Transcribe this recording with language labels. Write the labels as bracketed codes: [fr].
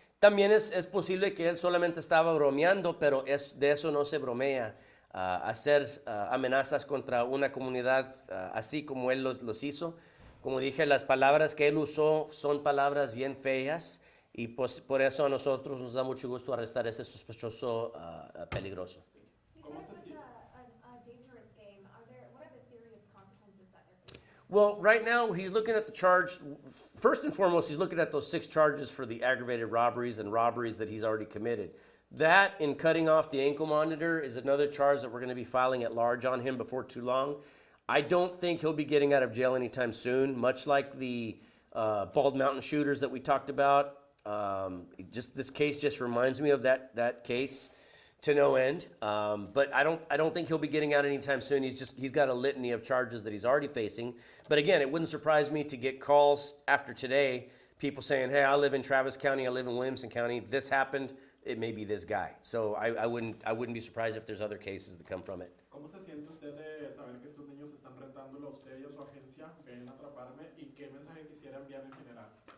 [es] También es posible que él solamente estaba bromeando, pero de eso no se bromea. Hacer amenazas contra una comunidad así como él los hizo. Como dije, las palabras que él usó son palabras bien feas y pues, por eso a nosotros nos da mucho gusto arrestar a ese sospechoso peligroso. [en] You said it was a dangerous game. What are the serious consequences that they're facing? Well, right now he's looking at the charge. First and foremost, he's looking at those 6 charges for the aggravated robberies and robberies that he's already committed. That and cutting off the ankle monitor is another charge that we're going to be filing at large on him before too long. I don't think he'll be getting out of jail anytime soon, much like the Bald Mountain shooters that we talked about. This case just reminds me of that case to no end. But I don't think he'll be getting out anytime soon. He's got a litany of charges that he's already facing. But again, it wouldn't surprise me to get calls after today, people saying, "Hey, I live in Travis County, I live in Williamson County. This happened. It may be this guy." So I wouldn't be surprised if there's other cases that come from it. [es] ¿Cómo se siente usted de saber que estos niños están retándolo a usted y a su agencia? Ven a atraparme y qué mensaje quisiera enviar en general.